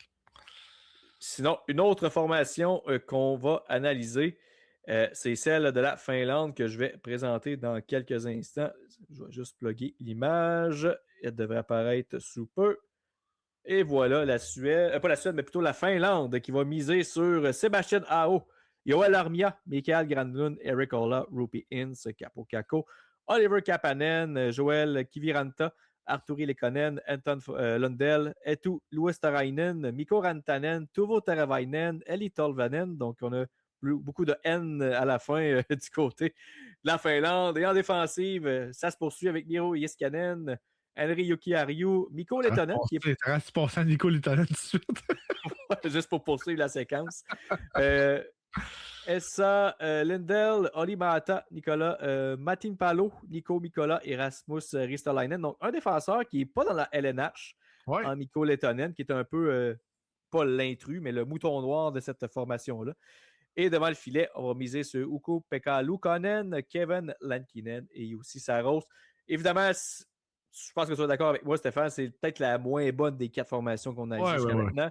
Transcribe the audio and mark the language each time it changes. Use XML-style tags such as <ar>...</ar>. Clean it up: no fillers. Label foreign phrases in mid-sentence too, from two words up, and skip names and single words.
<fr>Sinon, une autre formation qu'on va analyser, c'est celle de la Finlande que je vais présenter dans quelques instants. Je vais juste plugger l'image. Elle devrait apparaître sous peu. Et voilà, la Suède, pas la Suède, mais plutôt la Finlande qui va miser sur Sébastien Aho, Joel Armia, Mikael Granlund, Eric Ola, Rupi Ince, Capo Caco, Oliver Kapanen, Joel Kiviranta, Arturi Lekonen, Anton Lundell, Etu Luosterainen, Mikko Rantanen, Tuvo Teravainen, Eli Tolvanen. Donc, on a beaucoup de N à la fin du côté de la Finlande. Et en défensive, ça se poursuit avec Miro Iskanen, Henri Jokiharju, Mikko Lehtonen. Tu passer à Mikko Lehtonen tout de suite. Juste pour poursuivre la séquence. Essa Lindell, Oli Mahata, Nicolas Matin Palo, Nico Mikola et Rasmus Ristolainen. Donc, un défenseur qui n'est pas dans la LNH, en Mikko Lehtonen, qui est un peu, pas l'intrus, mais le mouton noir de cette formation-là. Et devant le filet, on va miser sur Ukko-Pekka Luukkonen, Kevin Lankinen et Jussi Saros. Évidemment, je pense que tu es d'accord avec moi, Stéphane, c'est peut-être la moins bonne des 4 formations qu'on a jusqu'à maintenant.</fr>